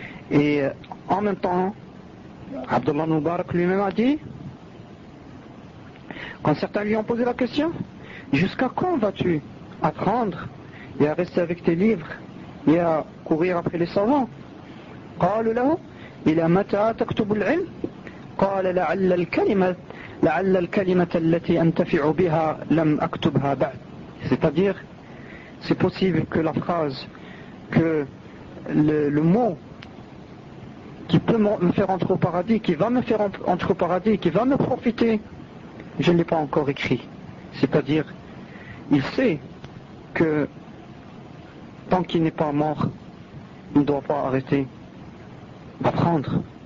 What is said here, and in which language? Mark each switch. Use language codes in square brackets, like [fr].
[fr] Et en même temps, Abdullah Mubarak lui-même a dit, quand certains lui ont posé la question, jusqu'à quand vas-tu apprendre et à rester avec tes livres et à courir après les savants ? [ar] قالوا له إلى متى تكتب العلم قال لعل الكلمة التي أنتفع بها لم أكتبها بعد. [fr] C'est-à-dire, c'est possible que la phrase, que le mot qui peut me faire entrer au paradis, qui va me faire entrer au paradis, qui va me profiter, je ne l'ai pas encore écrit. C'est-à-dire, il sait que tant qu'il n'est pas mort, il ne doit pas arrêter d'apprendre.